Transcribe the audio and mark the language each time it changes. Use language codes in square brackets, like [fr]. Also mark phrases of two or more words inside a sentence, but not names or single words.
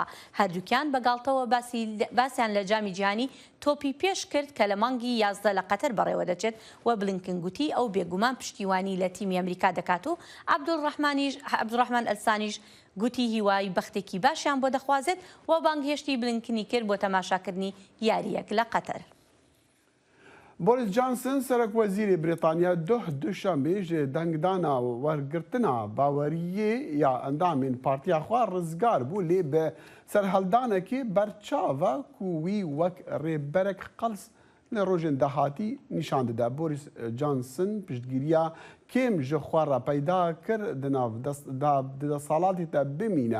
[ckb] هەردووکیان بەگاڵتەوە باسییان لە جامی جیهانی تۆپی پێش کرد کە لە مانگی 11 لە قەتەر بەڕێوە دەچێت و بلنکن گوتی ئەو بێگومان پشتیوانی لە تیمی ئەمریکا دەکات و عەبدوڕەحمان ئەلسانیش گوتی هیوای بەختێکی باشیان بۆ دەخوازێت و بانگهێشتی بلنکنی کرد بۆ تەماشاکردنی یاریەک لە قەتەر. بۆریس جانسن سەرۆک وەزیری بریتانیا دوشەمێ [ku] ji dengdana wergirtina baweriyê ya endamên Partiya Xwe rizgar bû lê bi serheldanekê berçav e ku wî wek rêberek qels li rojên dahatî nîşan dide. Boris Johnson piştgiriya kêm ji xwe re peyda kir di nav destsalatê te bimîne.